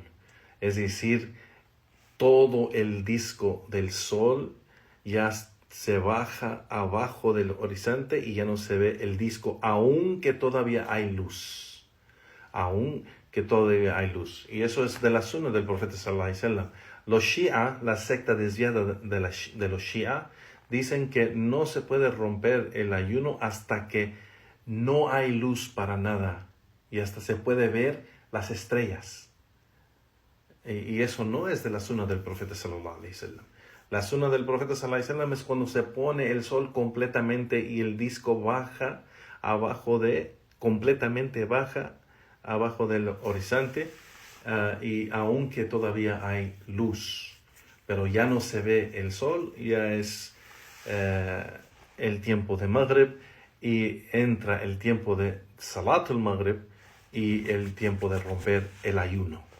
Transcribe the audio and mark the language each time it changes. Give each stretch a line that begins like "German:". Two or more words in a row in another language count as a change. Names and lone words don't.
Spanish: Es decir, todo el disco del sol ya se baja abajo del horizonte y ya no se ve el disco, aunque todavía hay luz. Y eso es de la sunna del profeta
Arabic: صلى الله عليه وسلم.
Spanish: Los Shia, la secta desviada de los Shia, dicen que no se puede romper el ayuno hasta que no hay luz para nada y hasta se puede ver las estrellas. Y eso no es de la sunna del profeta
Arabic: صلى الله عليه وسلم.
Spanish: La sunna del profeta
Arabic: صلى الله عليه وسلم
Spanish: es cuando se pone el sol completamente y el disco baja abajo del horizonte, y aunque todavía hay luz, pero ya no se ve el sol, ya es el tiempo de Maghrib, y entra el tiempo de Salat al-Maghrib y el tiempo de romper el ayuno.